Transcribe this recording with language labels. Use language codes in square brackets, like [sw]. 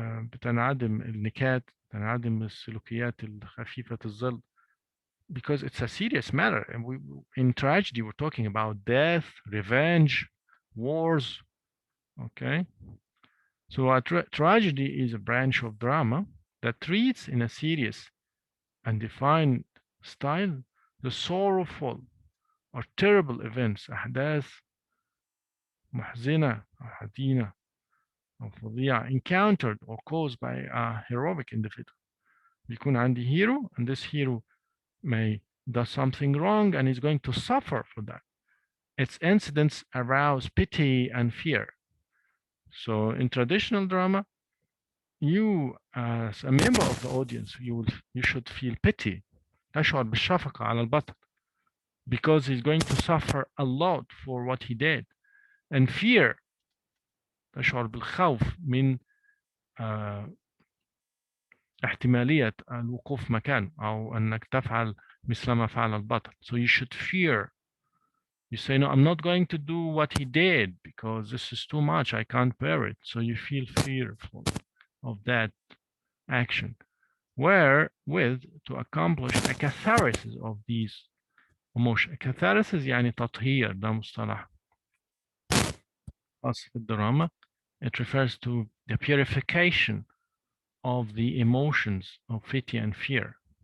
[ar] بتنعدم النكات, تنعدم السلوكيات الخفيفة الظل. [en] Because it's a serious matter. And in tragedy, we're talking about death, revenge, wars. Okay? So a tragedy is a branch of drama that treats in a serious and defined style the sorrowful or terrible events, [ar] أحداث محزنة أو حزينة أو فظيعة [en] encountered or caused by a heroic individual. [ar] بيكون عندي [en] hero, and this hero may do something wrong and is going to suffer for that. Its incidents arouse pity and fear. So in traditional drama, you as a member of the audience, you should feel pity. [ar] تشعر بالشفقة على البطل [en] because he's going to suffer a lot for what he did. And fear, [ar] تشعر بالخوف من احتمالية الوقوف مكان أو أنك تفعل مثل ما فعل البطل. [en] So you should fear. You say, no, I'm not going to do what he did because this is too much. I can't bear it. So you feel fearful of that action. Wherewith to accomplish a catharsis of these emotions. [ar] Catharsis يعني تطهير, ده مصطلح خاص في الدراما. [en] It refers to the purification of the emotions of pity and fear.